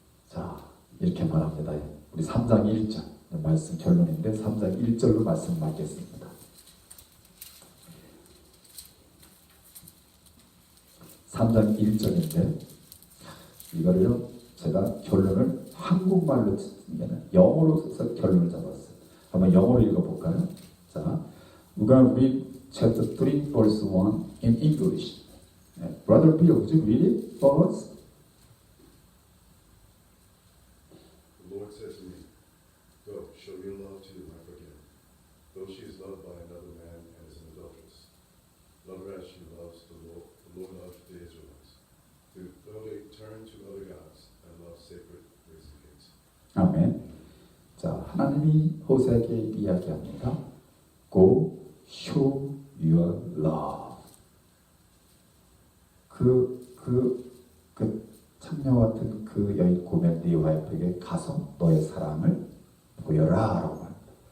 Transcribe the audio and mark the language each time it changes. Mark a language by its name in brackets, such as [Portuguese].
[Korean] 자, 이렇게 말합니다. 우리 3장 1절 말씀 결론인데 3장 1절로 말씀 맡겠습니다. 3장 1절인데 이거를요 제가 결론을 한국말로 쓰면 영어로 써서 결론을 잡았어요. 한번 영어로 읽어볼까요? [English] 자, we're going to read chapter 3 verse 1 in English. Brother Bill, would you read it for us? The Lord said to me, Go, show your love to your wife again, though she is loved by another man and is an adulteress. Love her as she loves the Lord of the Israelites. Though they turn to other gods and love sacred brazen gates. [Korean] 아멘. 자, 하나님이 호세에게 이야기합니다. [English] Go, show your love. [Korean] 그 창녀 같은 그 여인 고멜 네 와이프에게 가서 너의 사랑을 보여라 라고 합니다.